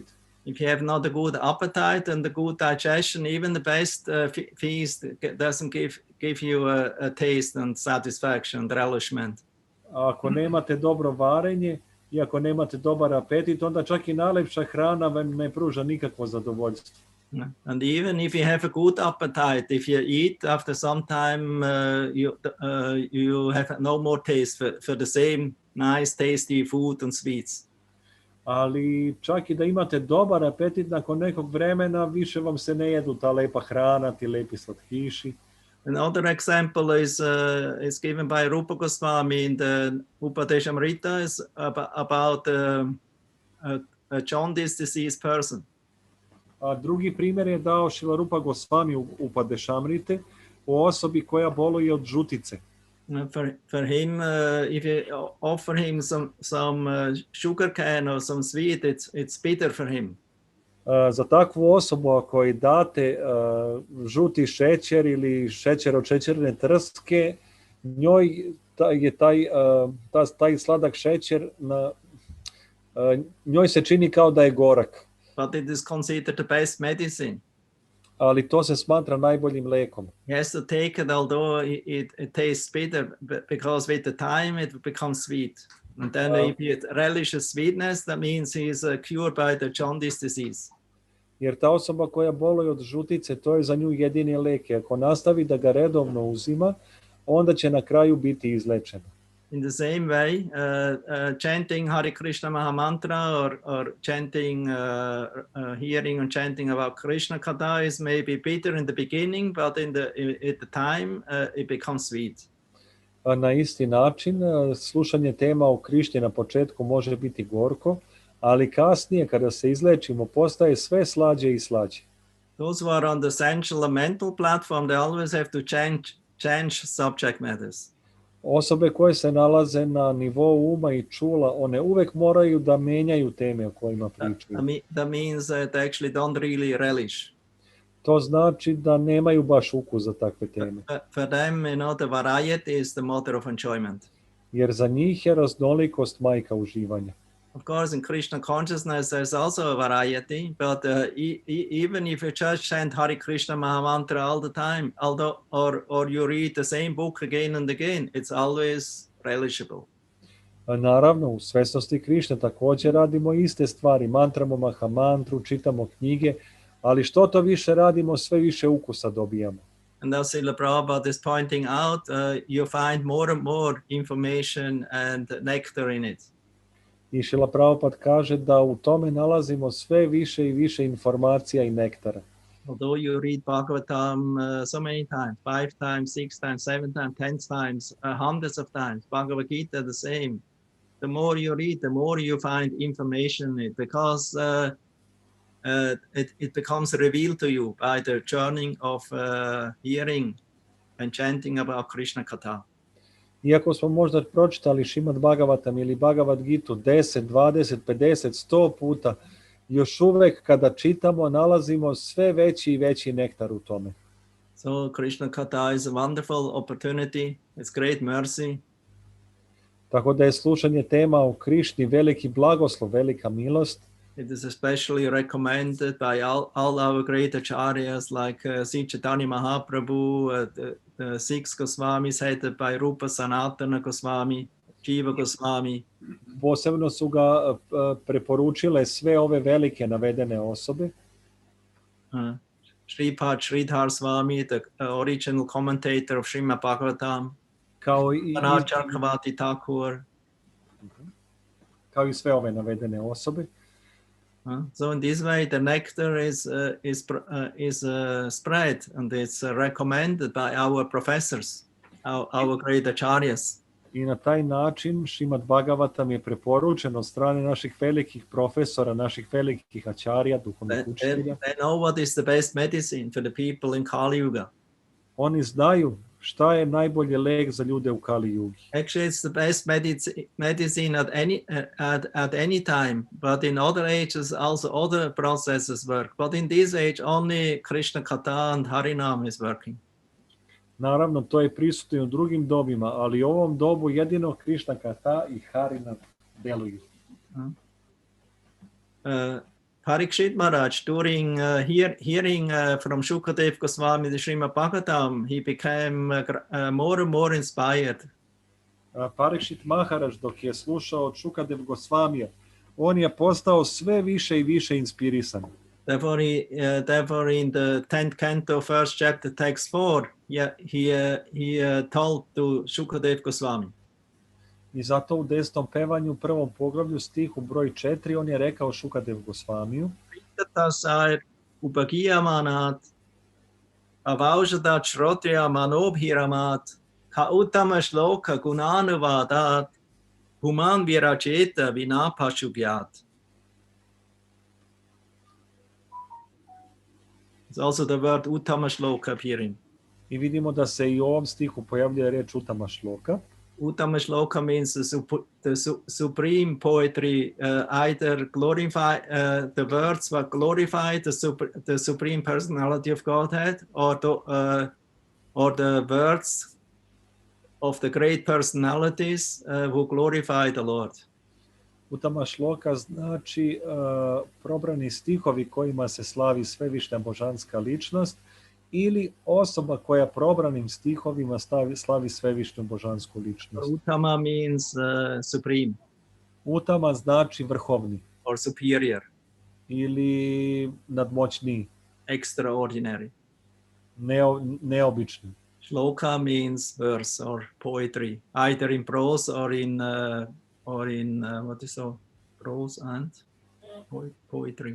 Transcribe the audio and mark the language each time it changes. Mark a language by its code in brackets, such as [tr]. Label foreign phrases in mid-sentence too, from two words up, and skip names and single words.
[en] If you have not a good appetite and a good digestion, even the best feast doesn't give you a taste and satisfaction and relishment. [sr] A ako nemate dobro varenje i ako nemate dobar apetit, onda čak i najlepša hrana vam ne pruža nikakvo zadovoljstvo. [en] And even if you have a good appetite, if you eat, after some time you have no more taste for the same nice, tasty food and sweets. [sr] Ali čak i da imate dobar apetit, nakon nekog vremena više vam se ne jedu ta lepa hrana, ti lepi slatkiši. [en] Another example is given by Rupa Goswami in the Upadeshamrita is about a jaundice disease person. [sr] A drugi primjer je dao Šrila Rupa Goswami u Upadeshamrite o osobi koja boluje od žutice. [en] For him, if you offer him some sugar cane or some sweet, it's bitter for him. [sr] Za takvu osobu ako joj date žuti šećer ili šećer od šećerne trske, njoj je taj sladak šećer njoj se čini kao da je gorak. [en] But it is considered the best medicine. [sr] Ali to se smatra najboljim lekom. [en] He has to take it, although it tastes bitter, because with the time it becomes sweet. And then if he relishes sweetness, that means he is cured by the jaundice disease. [sr] Jer ta osoba koja boluje od žutice, to je za nju jedini lek. Ako nastavi da ga redovno uzima, onda će na kraju biti izlečena. [en] In the same way, chanting Hare Krishna Maha Mantra or chanting, hearing and chanting about Krishna Katha is maybe bitter in the beginning, but at the time it becomes sweet. [sr] Na isti način, slušanje tema o Krišni na početku može biti gorko, ali kasnije kada se izlečimo postaje sve slađe i slađe. [en] Those who are on the sensual and mental platform, they always have to change subject matters. [sr] Osobe koje se nalaze na nivou uma i čula, one uvek moraju da menjaju teme o kojima pričaju. [en] That means that they actually don't really relish. [sr] To znači da nemaju baš ukus za takve teme. [en] For them, the variety is the mother of enjoyment. [sr] Jer za njih je raznolikost majka uživanja. [en] Of course, in Krishna consciousness, there's also a variety, but even if you just chant Hare Krishna Maha Mantra all the time, or you read the same book again and again, it's always relishable. [sr] Naravno, u svesnosti Krišne također radimo iste stvari, mantramo Maha Mantru, čitamo knjige, ali što to više radimo, sve više ukusa dobijamo. [en] And as Srila Prabhupada is pointing out, you find more and more information and nectar in it. [sr] I Šrila Prabhupada kaže da u tome nalazimo sve više i više informacija i nektara. [en] Although you read Bhagavatam so many times, 5 times, 6 times, 7 times, 10 times, hundreds of times, Bhagavad Gita the same. The more you read, the more you find information in it, because it becomes revealed to you by the journey of hearing and chanting about Krishna Katha. [sr] Iako smo možda pročitali Šrimad Bhagavatam ili Bhagavad Gitu 10, 20, 50, 100 puta, još uvek kada čitamo nalazimo sve veći i veći nektar u tome. [en] So Krishna Katha is a wonderful opportunity. It's great mercy. [sr] Tako da je slušanje tema o Krišni veliki blagoslov, velika milost. [en] It is especially recommended by all our great acharyas like Sri Chaitanya Mahaprabhu, the 6 Goswamis headed by Rupa Sanatana Goswami, Jiva Goswami. [sr] Posebno su ga preporučile sve ove velike navedene osobe. [en] Sripad Sridhar Swami, the original commentator of Srimad Bhagavatam. [sr] Kao i Charkavati Thakur. Kao i sve ove navedene osobe. [en] So in this way, the nectar is spread, and it's recommended by our professors, our great acharyas. [sr] I na taj način Šrimad Bhagavatam je preporučen od strane naših velikih profesora, naših velikih ačarija, duhovnih učitelja. [en] They know what is the best medicine for the people in Kali Yuga. [sr] Oni znaju šta je najbolji lek za ljude u Kali Yugi. [en] Actually, it's the best medicine at any time, but in other ages also other processes work. But in this age, only Krishna Katha and Harinam is working. [sr] Naravno, to je prisutno i u drugim dobima, ali u ovom dobu jedino Krishna Katha i Harinam deluju. [en] Parikshit Maharaj, during hearing from Shukadev Goswami the Srimad Bhagavatam, he became more and more inspired. [sr] Parikshit Maharaj, dok je slušao od Šukadev Gosvamija, on je postao sve više i više inspirisan. [en] Therefore, in the 10th canto, 1st chapter, text 4, he told to Shukadev Goswami. [sr] I zato u 10. pevanju, u 1. poglavlju, stihu broj 4, on je rekao Šukadev Gosvamiju: [sa] Tasai upagiyamanat avaujadat shrotriya manobhiramat ka uttama shloka gunanuvadat human viracheta vinapashugyat. [en] It's also the word [sa] uttama shloka [en] appearing. [sr] I vidimo da se i u ovom stihu pojavljuje reč [sa] Uttama shloka. Uttama shloka [en] means the supreme poetry, either glorify the words that glorify the supreme personality of Godhead, or the words of the great personalities who glorify the Lord. [sa] Uttama shloka [sr] znači probrani stihovi kojima se slavi svevišnja božanska ličnost, ili osoba koja probranim stihovima slavi svevišnju božansku ličnost. [en] Uttama means supreme. [sr] Uttama znači vrhovni. [en] Or superior. [sr] Ili nadmoćniji. [en] Extraordinary. [sr] Neobični. [en] Shloka means verse or poetry, either in prose or in what is so prose and poetry.